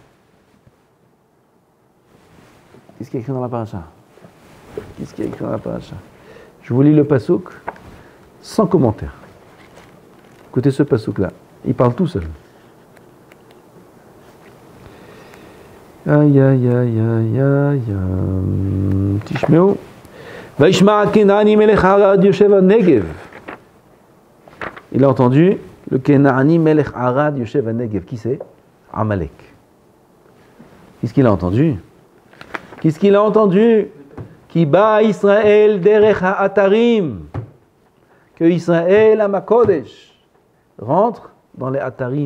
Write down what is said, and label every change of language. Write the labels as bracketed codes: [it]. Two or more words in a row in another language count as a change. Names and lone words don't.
[fr] Qu'est-ce qu'il y a écrit dans la paracha? Qu'est-ce qu'il y a écrit dans la paracha? Je vous lis le pasouk sans commentaire. Écoutez ce pasouk-là. Il parle tout seul. Aïe, aïe, aïe, aïe, aïe. Tishmeu. [he] וישמע כנעני מלך ערד יושב נגב. [fr] Il a entendu le [he] כנעני מלך ערד יושב נגב. [fr] Qui c'est? Amalek. Qu'est-ce qu'il a entendu? Qu'est-ce qu'il a entendu? [he] כי בא ישראל דרך האתרים. [fr] Que Israël Amakodesh rentre dans les atarim.